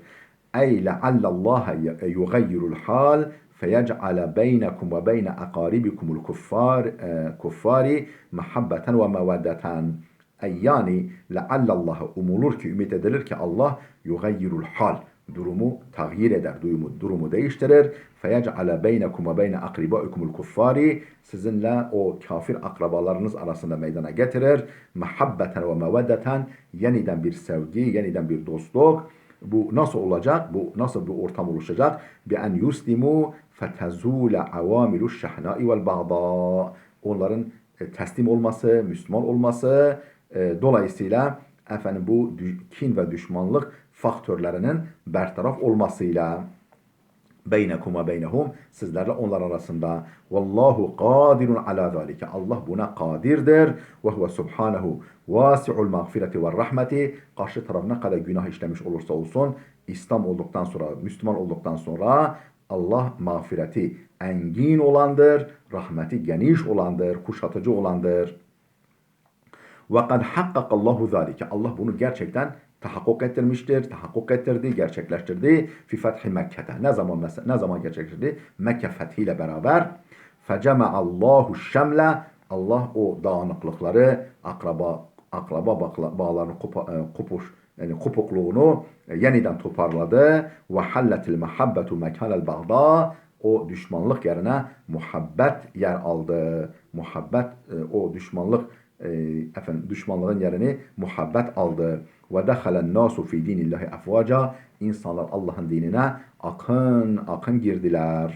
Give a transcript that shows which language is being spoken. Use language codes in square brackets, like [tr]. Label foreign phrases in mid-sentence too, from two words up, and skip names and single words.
[ar] أي لعل الله يغير الحال فيجعل بينكم وبين أقاربكم الكفار محبة ومودة. [tr] Yani leallallâhe umulur ki, ümit edilir ki Allah [ar] يغير الحال. [tr] durumu tağyir eder, durumu değiştirir. [ar] فَيَجْعَلَ بَيْنَكُمْ وَبَيْنَ أَقْرِبَائِكُمُ الْكُفَّارِ [tr] Sizinle o kafir akrabalarınız arasında meydana getirir. [ar] مَحَبَّةً وَمَوَدَّةً [tr] Yeniden bir sevgi, yeniden bir dostluk. Bu nasıl olacak? Bu nasıl bir ortam oluşacak? [ar] بِأَنْ يُسْلِمُوا فَتَزُولَ عَوَامِلُ الشَّحْنَاءِ وَالْبَغْضَاءِ [tr] Onların teslim olması, Müslüman olması dolayısıyla bu kin ve düşmanlık faktörlerinin bertaraf olmasıyla [ar] بينكم وبينهم [tr] sizlerle onlar arasında [ar] والله قادر على ذلك [tr] Allah buna kadirdir [ar] وهو سبحانه واسع المغفرة والرحمة [tr] karşı taraf ne kadar günah işlemiş olursa olsun İslam olduktan sonra Müslüman olduktan sonra Allah mağfireti engin olandır, rahmeti geniş olandır, kuşatıcı olandır. [ar] وَقَدْ حَقَّقَ اللّٰهُ ذَٰلِكَ [tr] Allah bunu gerçekten tahakkuk ettirmiştir, tahakkuk ettirdi, gerçekleştirdi. [ar] في فتح [tr] Mekke'de. Ne zaman gerçekleştirdi? Mekke fethiyle beraber. [ar] فَجَمَعَ اللّٰهُ الشَّمْلَ [tr] Allah o dağınıklıkları, akraba bağlarını kopukluğunu yeniden toparladı. [ar] وَحَلَّتِ الْمَحَبَّةُ مَكَانَ الْبَغْضَى [tr] O düşmanlık yerine muhabbet yer aldı. Muhabbet o düşmanlığın yerini muhabbet aldı. [ar] ودخل الناس في دين الله أفواجا [tr] İnsanlar Allah'ın dinine akın girdiler.